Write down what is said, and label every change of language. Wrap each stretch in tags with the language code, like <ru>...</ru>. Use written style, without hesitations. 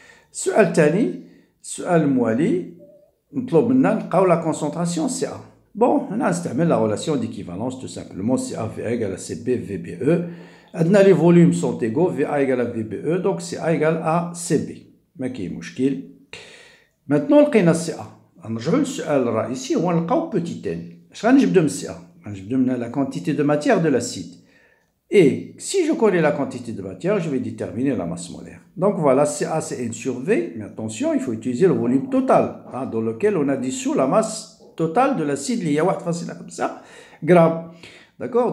<ar>Ce alternant, السؤال الموالي نطلب منا نلقاو</ar> <fr>la concentration CA. Bon, on a استعمل la relation d'équivalence tout simplement CA égale à CB VBE. عندنا les volumes sont égaux, VA égale à VBE, donc CA égale à CB.</fr> <ar>ما كاين مشكل. Maintenant لقينا CA. نرجعو للسؤال الرئيسي هو نلقاو petit n. اش غنجبدو من CA؟ غنجبدو من</ar> <fr>la quantité de matière de l'acide. Et si je connais la quantité de matière, je vais déterminer la masse molaire. Donc voilà, CA c'est N sur V, mais attention, il faut utiliser le volume total, dans lequel on a dissous la masse totale de l'acide, il y a facile comme ça, grammes. D'accord?</fr>